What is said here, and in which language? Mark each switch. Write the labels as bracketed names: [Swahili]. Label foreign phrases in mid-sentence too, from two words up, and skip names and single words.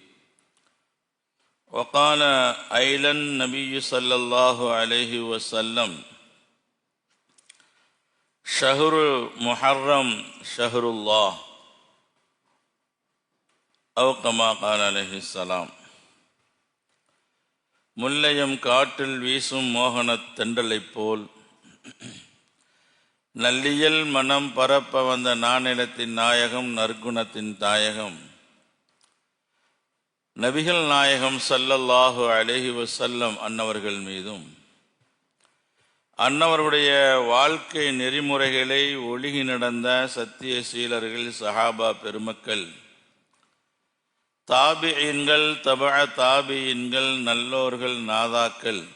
[Arabic] وقال أيضا النبي صلى الله عليه وسلم شهر محرم شهر الله أو كما قال عليه السلام. [Tamil] முல்லையம் காற்றில் வீசும் மோகனத் தென்றலைப் போல் நல்லியல் மனம் பரப்ப வந்த நானிலத்தின் நாயகம் நற்குணத்தின் தாயகம் நபிகள் நாயகம் [Arabic] صلى الله عليه وسلم [Tamil] அன்னவர்கள் மீதும் அன்னவருடைய வாழ்க்கை நெறிமுறைகளை ஒழுகி நடந்த சத்திய சீலர்கள் சஹாபா பெருமக்கள் தாபியீன்கள் தபஅ தாபியீன்கள் நல்லோர்கள் நாதாக்கள்